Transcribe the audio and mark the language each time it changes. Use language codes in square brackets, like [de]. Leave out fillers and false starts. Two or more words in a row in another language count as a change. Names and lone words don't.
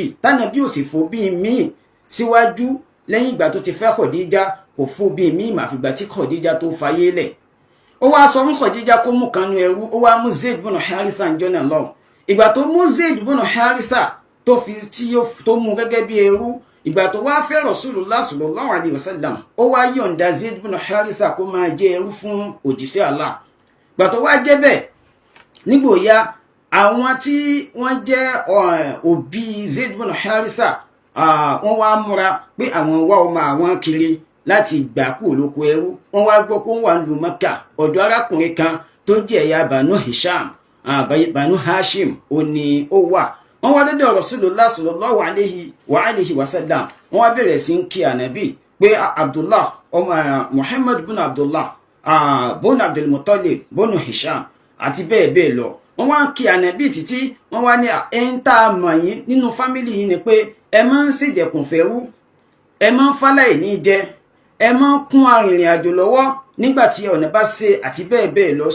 [yo] Tánàbí ò sì fò bí míì síwájú. Lẹ́yìn ìgbà tó ti fẹ́ Khadija kò fún bí míì mà fìgbà tí Khadija tó fayé lẹ̀. Ó wá sọ fún Khadija kó mú kanú ẹrú. Ó wá mú Zayd ibn Haritha jọ́nà lọ. Ìgbà tó mú Zayd ibn Haritha tó mú gẹ́gẹ́ bí ẹrú, ìgbà tó wá fẹ́ Rasulullah [ar] صلى الله عليه وسلم, [yo] ó wá yọ̀ǹda Zayd ibn Haritha kó máa jẹ́ ẹrú fún òjíṣẹ́ Allah. Ìgbà tó wá jẹ́ bẹ́ẹ̀, nígbò ya àwọn tí wọ́n jẹ́ òbí Zayd ibn Haritha, wọ́n wá múra pé àwọn wá ọmọ àwọn kiri láti gbà kúrò lóko ẹrú. Wọ́n wá gbọ́ pé wọ́n wà nílùú Mẹ́kà ọ̀dọ̀ arákùnrin kan tó jẹ́ ẹ̀yà Banu Hashim ó ní ó wà. Wọ́n wá dọ́dọ̀ Rasulullah [ar] صلى الله عليه وسلم. [yo] Wọ́n wá bẹ̀rẹ̀ sí ń kí Ànábì pé Abdullah ọmọ Muhammad bin Abdullah bónú Abdul Muttalib bónú Hisham àti bẹ́ẹ̀ bẹ́ẹ̀ lọ. Wọ́n wá kí ànábì títí wọ́n wá ní ẹ̀ń tá a mọ̀ yín nínú fámìlì yín ni pé ẹ máa ń ṣèdẹ̀kùn fẹ́rú, ẹ máa ń fáláì ní jẹ, ẹ máa ń kún arìnrìn àjò lọ́wọ́ nígbà tí ọ̀nà bá ṣe àti bẹ́ẹ̀ bẹ́ẹ̀ lọ.